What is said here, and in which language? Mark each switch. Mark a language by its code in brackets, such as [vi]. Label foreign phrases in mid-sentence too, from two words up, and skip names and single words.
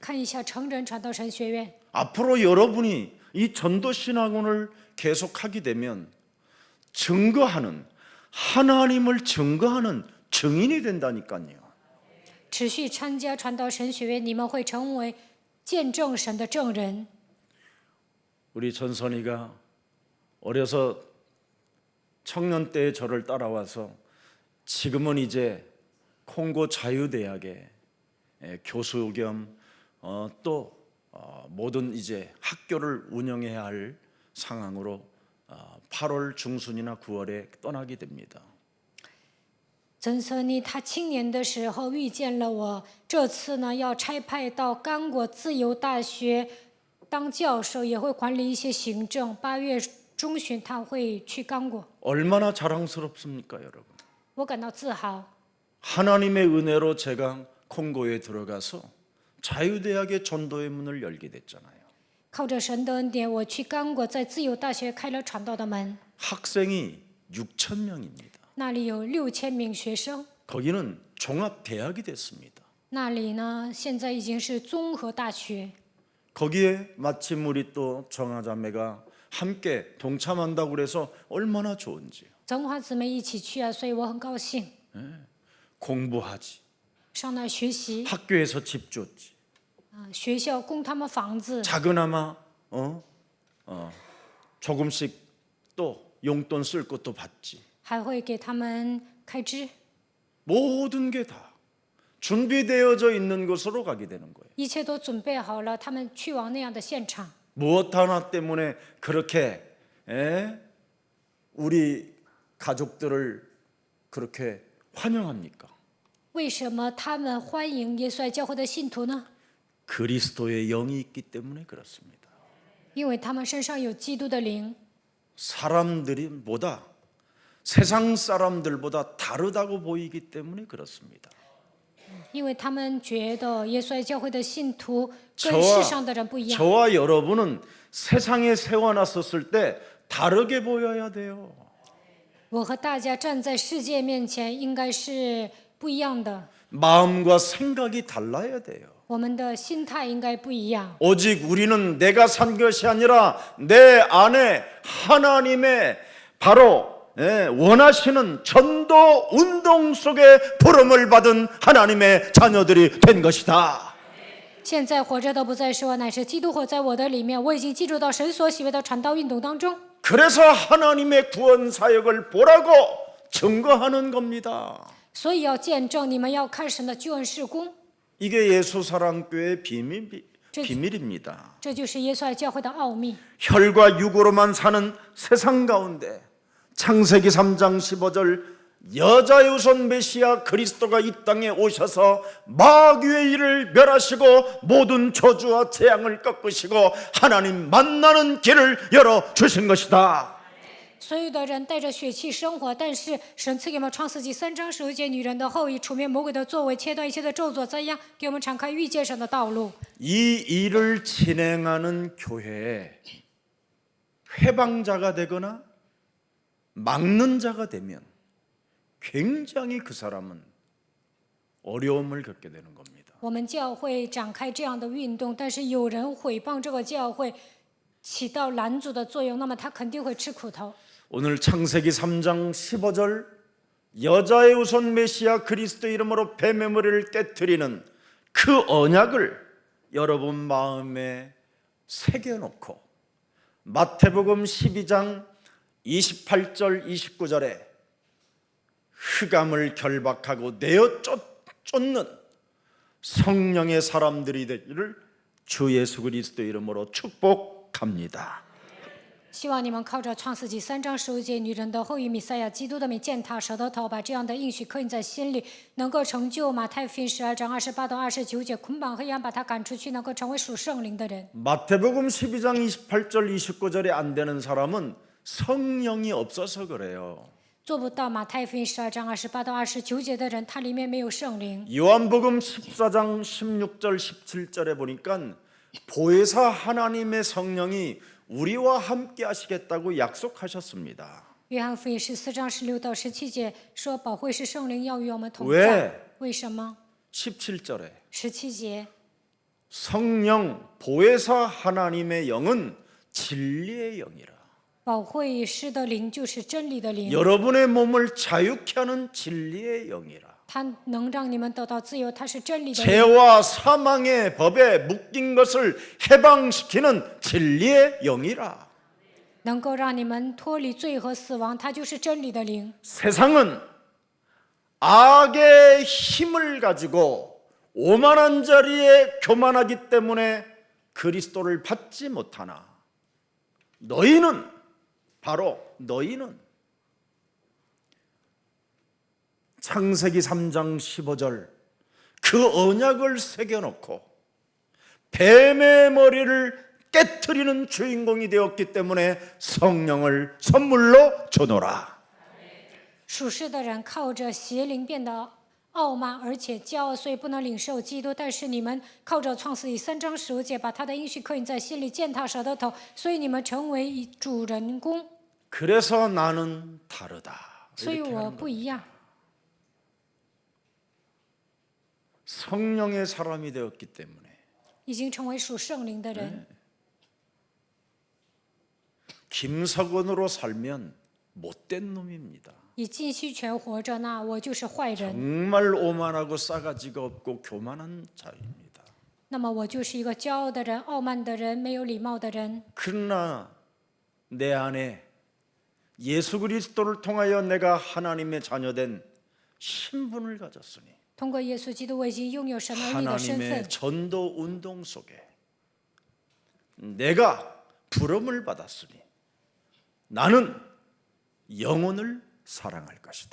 [zh] 看一下成人传道神学院， [ko] 앞으로 여러분이 이 전도신학원을 계속하게 되면 증거하는 하나님을 증거하는 증인이 된다니까요. [zh] 持续参加传道神学院，你们会成为见证神的证人。 [ko] 우리 전선이가 어려서 청년 때에 저를 따라와서 지금은 이제 콩고 자유대학의 교수 겸 또 모든 이제 학교를 운영해야 할 상황으로 8월 중순이나 9월에 떠나게 됩니다. [zh] 曾森尼他青年的时候遇见了我，这次呢要差派到刚果自由大学当教授，也会管理一些行政。8月中旬他会去刚果， [ko] 얼마나 자랑스럽습니까, 여러분? [zh] 我感到自豪。 [ko] 하나님의 은혜로 제가 콩고에 들어가서 자유대학의 전도의 문을 열게 됐잖아요. [zh] 靠着神的恩典，我去刚果，在自由大学开了传道的门。 [ko] 학생이 6,000명입니다. [zh] 那里有6000名学生， [ko] 거기는 종합대학이 됐습니다. [zh] 那里呢现在已经是综合大学。 [ko] 거기에 마침 우리 또 정아자매가 함께 동참한다고 그래서 얼마나 좋은지요. [zh] 曾华姊妹一起去啊，所以我很高兴。 [ko] 공부하지. [zh] 上那儿学习， [ko] 학교에서 집 줬지. [zh] 学校供他们房子， [ko] 작은아마 조금씩 또 용돈 쓸 것도 받지. [zh] 还会给他们开支， [ko] 모든 게 다 준비되어져 있는 곳으로 가게 되는 거예요. [zh] 一切都准备好了，他们去往那样的现场。 [ko] 무엇 하나 때문에 그렇게 우리 가족들을 그렇게 환영합니까? [zh] 为什么他们欢迎耶稣爱教会的信徒呢？ [ko] 그리스도의 영이 있기 때문에 그렇습니다. [zh] 因为他们身上有基督的灵， [ko] 사람들보다 세상 사람들보다 다르다고 보이기 때문에 그렇습니다. [zh] 因为他们觉得耶稣爱教会的信徒跟 [ko] 저와 [zh] 世上的人不一样。 [ko] 저와 여러분은 세상에 세워놨었을 때 다르게 보여야 돼요. [zh] 我和大家站在世界面前，应该是不一样的， [ko] 마음과 생각이 달라야 돼요. [zh] 我们的心态应该不一样。 [ko] 오직 우리는 내가 산 것이 아니라 내 안에 하나님의 바로 원하시는 전도 운동 속에 부름을 받은 하나님의 자녀들이 된 것이다. [zh] 现在活着的不再是我，乃是基督活在我的里面。我已经进入到神所喜悦的传道运动当中， [ko] 그래서 하나님의 구원 사역을 보라고 증거하는 겁니다. [zh] 所以要见证，你们要看神的救恩事工， [ko] 이게 예수사랑교회의 비밀입니다. [zh] 这就是耶稣爱教会的奥秘。 [ko] 혈과 육으로만 사는 세상 가운데 창세기 3장 15절 여자의 우선 메시아 그리스도가 이 땅에 오셔서 마귀의 일을 멸하시고 모든 저주와 재앙을 꺾으시고 하나님 만나는 길을 열어주신 것이다. [zh] 所有的人带着血气生活，但是神赐给我们创世纪3章19节，女人的后裔除灭魔鬼的作为，切断一切的咒诅，怎样给我们敞开遇见神的道路？ [ko] 이 일을 진행하는 교회에 회방자가 되거나 막는 자가 되면 굉장히 그 사람은 어려움을 겪게 되는 겁니다. [zh] 我们教会展开这样的运动，但是有人毁谤这个教会，起到拦阻的作用，那么他肯定会吃苦头。 [ko] 오늘 창세기 3장 15절 여자의 우선 메시아 그리스도 이름으로 뱀의 머리를 깨뜨리는 그 언약을 여러분 마음에 새겨놓고 마태복음 12장 28절 29절에 흑암을 결박하고 내어 쫓는 성령의 사람들이 되기를 주 예수 그리스도 이름으로 축복합니다. [zh] 希望你们靠着创世纪3章15节，女人的后裔弥赛亚基督的名践踏舌头，把这样的应许刻印在心里，能够成就马太福音12章28到29节，捆绑黑暗，把它赶出去，能够成为属圣灵的人。 [ko] 마태복음 12장 28절 29절에 안 되는 사람은 성령이 없어서 그래요. [zh] 做不到马太福音12章28到29节的人，他里面没有圣灵。 [ko] 요한복음 14장 16절 17절에 보니까 보혜사 하나님의 성령이 우리와 함께 하시겠다고 약속하셨습니다. [zh] 约翰福音14章16到17节说，保惠师圣灵要与我们同在。 [ko] 왜 [zh] 为什么？ [ko] 17절에 [zh] 17节， [ko] 성령 보혜사 하나님의 영은 진리의 영이라. [zh] 保惠师的灵就是真理的灵， [ko] 여러분의 몸을 자유케 하는 진리의 영이라. [zh] 它能让你们得到自由，它是真理的灵。 [ko] 죄와 사망의 법에 묶인 것을 해방시키는 진리의 영이라. [zh] 能够让你们脱离罪和死亡，它就是真理的灵。 [ko] 세상은 악의 힘을 가지고 오만한 자리에 교만하기 때문에 그리스도를 받지 못하나 너희는 바로 너희는 창세기 3장 15절 그 언약을 새겨놓고 뱀의 머리를 깨트리는 주인공이 되었기 때문에 성령을 선물로 주노라. [zh] 属世的人靠着邪灵变得傲慢而且骄傲，所以不能领受基督。但是你们靠着创世纪3章15节，把他的应许刻印在心里，践踏蛇的头，所以你们成为主人公。 [ko] 그래서 나는 다르다. [zh] 所以 [ko] 이렇게 [zh] 我 [ko] 하는 [zh] 不一样。 [ko] 성령의 사람이 되었기 때문에 [zh] 已经成为属圣灵的人， [ko] 김석원으로 살면 못된 놈입니다. [zh] 以金希权活着，那我就是坏人， [ko] 정말 오만하고 싸가지가 없고 교만한 자입니다. [zh] 那么我就是一个骄傲的人、傲慢的人、没有礼貌的人。 [ko] 그러나 내 안에 예수 그리스도를 통하여 내가 하나님의 자녀된 신분을 가졌으니 [zh] 通过耶稣基督，我已经拥有神儿女的身份。 [ko] 하나님의 전도 운동 속에 내가 부름을 받았으니 나는 영혼을 사랑할 것이다.